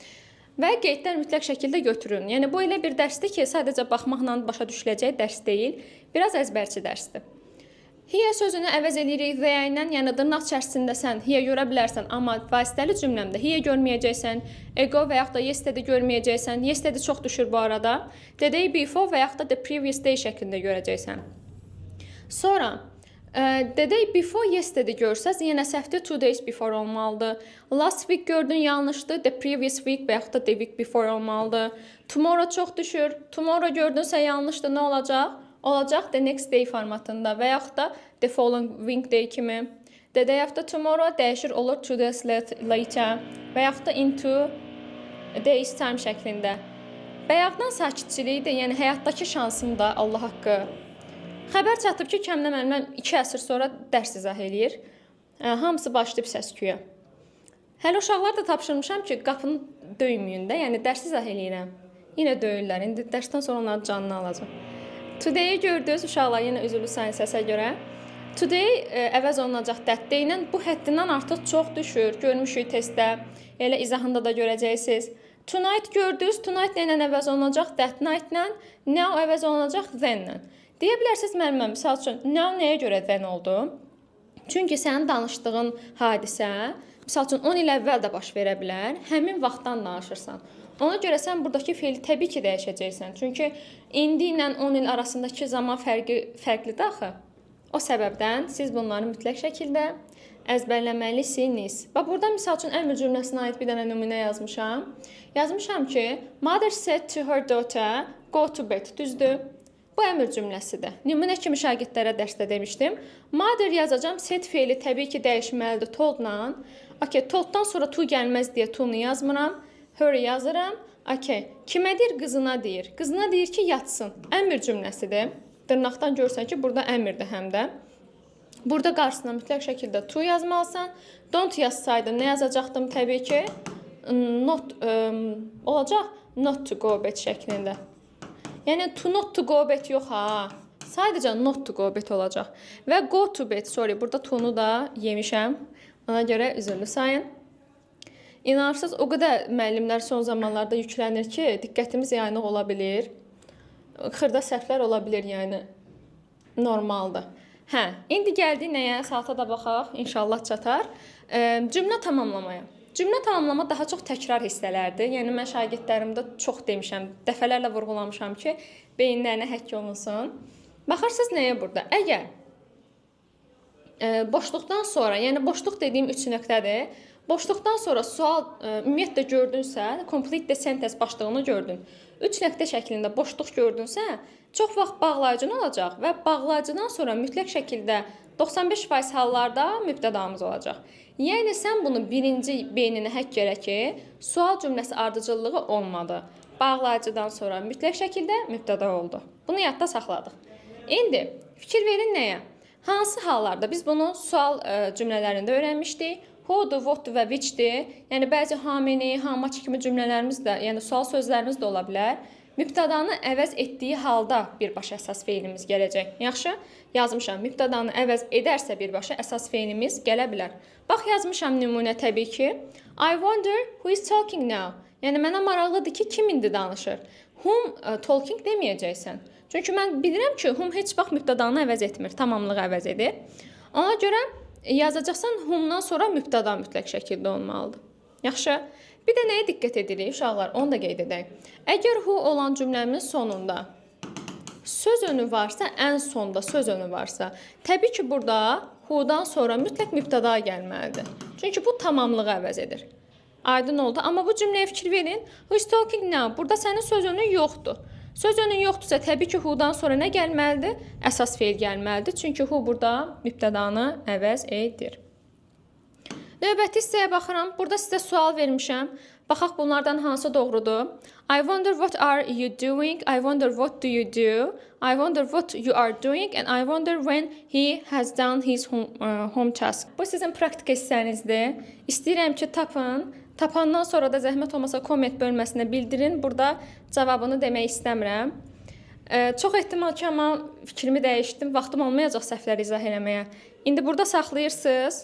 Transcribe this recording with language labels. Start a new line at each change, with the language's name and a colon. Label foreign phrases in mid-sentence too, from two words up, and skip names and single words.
Azerbaijani: Və qeydlər mütləq şəkildə götürün. Yəni, bu elə bir dərsdir ki, sadəcə baxmaqla başa düşüləcək dərs deyil. Biraz əzbərçi dərsdir. Here sözünü əvəz edirik the ilə, yəni dırnaq içərisində sən here görə bilərsən, amma vasitəli cümləmdə here görməyəcəksən, ago və yaxud da yesterday görməyəcəksən. Yesterday çox düşür bu arada.
English: The day before
Azerbaijani: və yaxud da
English: the previous day
Azerbaijani: şəklində görəcəksən. Sonra,
English: the day before yesterday
Azerbaijani: görsəz, yenə səhvdir
English: 2 days before olmalıdır. Last week
Azerbaijani: gördün, yanlışdır.
English: The previous week
Azerbaijani: və yaxud da
English: the week before olmalıdır.
Azerbaijani: Tomorrow çox düşür. Tomorrow gördünsə yanlışdır, nə olacaq? Olacaq
English: the next day
Azerbaijani: formatında və yaxud da
English: the following day
Azerbaijani: kimi.
English: The day after tomorrow
Azerbaijani: dəyişir olur
English: 2 days later
Azerbaijani: və yaxud da
English: into days time şəklində.
Azerbaijani: Bayaqdan sakitçilikdir, yəni həyatdakı şansım da Allah haqqı. Xəbər çatıb ki, Kəmlə müəllimə 2 əsr sonra dərs izah eləyir. Hamısı başlayıb səs-küyə. Hələ uşaqlar da tapşırmışam ki, qapını döyməyin də, yəni dərs izah eləyirəm. Yenə döyürlər, indi dərsdən sonra onları canını alacaq. Today-i gördünüz uşaqlar, yenə üzülü sayın səsə görə. Today əvəz olunacaq
English: that day-lə.
Azerbaijani: Bu həddindən artıq çox düşür. Görmüşük testdə, elə izahında da görəcəksiniz. Tonight gördünüz, tonight ilə əvəz olunacaq
English: that night-lə.
Azerbaijani: Now əvəz olunacaq then-lə. Deyə bilərsiniz müəllimə, misal üçün, now nəyə görə then oldu? Çünki sənin danışdığın hadisə, misal üçün 10 il əvvəl də baş verə bilər, həmin vaxtdan danışırsan. Ona görə sən buradakı feili təbii ki, dəyişəcəksən. Çünki indi ilə 10 il arasındakı zaman fərqlidir axı. O səbəbdən siz bunları mütləq şəkildə əzbərləməlisiniz. Və burada misal üçün əmr cümləsinə aid bir dənə nümunə yazmışam. Yazmışam ki,
English: mother said to her daughter, go to bed.
Azerbaijani: Düzdür? Bu əmr cümləsidir. Nümunə kimi şagirdlərə dərsdə demişdim. Mother yazacağım, said feili təbii ki, dəyişməlidir told-la. Okay, told-dan sonra to gəlməz deyə to-nu yazmıram. Her yazıram. Okay. Kimə deyir? Qızına deyir. Qızına deyir ki, yatsın. Əmr cümləsidir. Dırnaqdan görsən ki, burada əmrdir həm də. Burada qarşısına mütləq şəkildə to yazmalısan. Don't yazsaydım nə yazacaqdım təbii ki? Not olacaq.
English: Not to go bed şəklində.
Azerbaijani: Yəni
English: to not to go bed
Azerbaijani: yox ha. Sadəcə
English: not to go bed
Azerbaijani: olacaq.
English: Və go to bed, sorry,
Azerbaijani: burada to-nu da yemişəm. Ona görə üzürlü sayın. İnanırsınız, o qədər müəllimlər son zamanlarda yüklənir ki, diqqətimiz yayınıq ola bilir. Xırda səhvlər ola bilir, yəni normaldır. Hə, indi gəldik nəyə? Saata da baxaq, inşallah çatar. Cümlə tamamlamaya. Cümlə tamamlama daha çox təkrar hissələrdir. Yəni mən şagirdlərimdə çox demişəm, dəfələrlə vurğulamışam ki, beyinlərinə həkk olunsun. Baxırsınız nəyə burada? Əgər boşluqdan sonra, yəni boşluq dediyim 3 nöqtədir. Boşluqdan sonra sual ümumiyyətlə gördünsə,
English: complete the sentence
Azerbaijani: başlığını gördün. 3 nöqtə şəklində boşluq gördünsə, çox vaxt bağlayıcın olacaq və bağlayıcıdan sonra mütləq şəkildə 95% hallarda mübtədamız olacaq. Yəni sən bunu birinci beyninə həkk elə ki, sual cümləsi ardıcıllığı olmadı. bağlayıcıdan sonra mütləq şəkildə mübtəda oldu. Bunu yadda saxladıq. İndi fikir verin nəyə? Hansı hallarda biz bunu sual cümlələrində öyrənmişdik? Who'dur, what'dur və which'dir. Yəni bəzi
English: how many, how much
Azerbaijani: kimi cümlələrimiz də, yəni sual sözlərimiz də ola bilər. Mübtədanı əvəz etdiyi halda birbaşa əsas feilimiz gələcək. Yaxşı, yazmışam. Mübtədanı əvəz edərsə birbaşa əsas feilimiz gələ bilər. Bax, yazmışam nümunə təbii ki.
English: I wonder who is talking now.
Azerbaijani: Yəni mənə maraqlıdır ki, kim indi danışır?
English: Whom talking
Azerbaijani: deməyəcəksən. Çünki mən bilirəm ki, whom heç vaxt mübtədanı əvəz etmir, tamamlığı əvəz edir. Ona görə yazacaqsan whomdan sonra mübtəda mütləq şəkildə olmalıdır. Yaxşı. Bir də nəyə diqqət edirik uşaqlar? Onu da qeyd edək. Əgər who olan cümləmin sonunda söz önü varsa, ən sonda söz önü varsa, təbii ki, burada who'dan sonra mütləq mübtəda gəlməlidir. Çünki bu tamamlığı əvəz edir. Aydın oldu. Amma bu cümləyə fikir verin.
English: Who is talking now?
Azerbaijani: Burada sənin söz önün yoxdur. Söz önün yoxdursa, təbii ki, who'dan sonra nə gəlməlidir? Əsas feil gəlməlidir. Çünki who burada mübtədanı əvəz edir. Növbəti hissəyə baxıram. Burada sizə sual vermişəm. Baxaq bunlardan hansı doğrudur?
English: I wonder what are you doing? I wonder what do you do? I wonder what you are doing? And I wonder when he has done his home task.
Azerbaijani: Bu sizin praktik hissənizdir. İstəyirəm ki, tapın. Tapandan sonra da zəhmət olmasa komment bölməsinə bildirin. Burada cavabını demək istəmirəm. Çox ehtimal ki, amma fikrimi dəyişdim. Vaxtım olmayacaq səhvləri izah eləməyə. İndi burada saxlayırsınız.